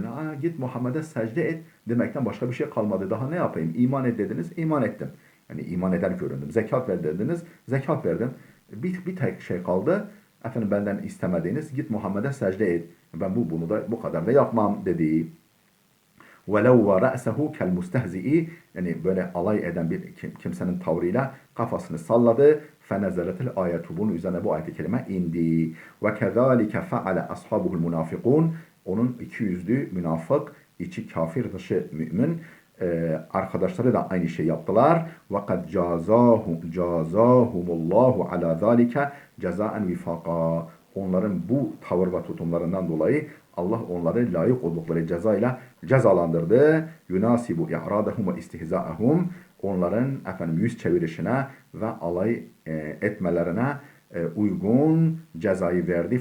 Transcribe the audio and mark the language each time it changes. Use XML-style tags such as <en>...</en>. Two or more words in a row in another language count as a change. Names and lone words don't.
<tr>Git Muhammed'e secde et demekten başka bir şey kalmadı. Daha ne yapayım? İman et dediniz. İman ettim. Yani iman eder göründüm. Zekat ver dediniz. Zekat verdim. Bir tek şey kaldı. Efendim benden istemediğiniz git Muhammed'e secde et. Ben bunu da bu kadar da yapmam dedi.</tr> <ar>وَلَوْ وَرَأْسَهُ كَالْمُسْتَهْزِئِ</ar> <tr>Yani böyle alay eden bir kimsenin tavrıyla kafasını salladı.</tr> <ar>فَنَزَلَتِ الْآيَةُ</ar> <tr>Bunun üzerine bu ayet-i kerime indi.</tr> <ar>وَكَذَٰلِكَ فَعَلَ أَصْحَابُهُ الْمُنَافِقُونَ</ar> <tr>Onun iki yüzlü münafık, içi kafir dışı mümin arkadaşları da aynı şey yaptılar.</tr> <ar>وَقَدْ جَازَاهُمُ اللّٰهُ عَلَى ذَٰلِكَ جَزَاءً وِفَاقًا</ar> <tr>Onların bu tavır ve tutumlarından dolayı Allah onları layık oldukları cezayla cezalandırdı.</tr> <ar>يناسب إعراضهم واستهزاءهم</ar> <tr>onların yüz çevirişine ve alay etmelerine uygun cezayı verdi.</tr>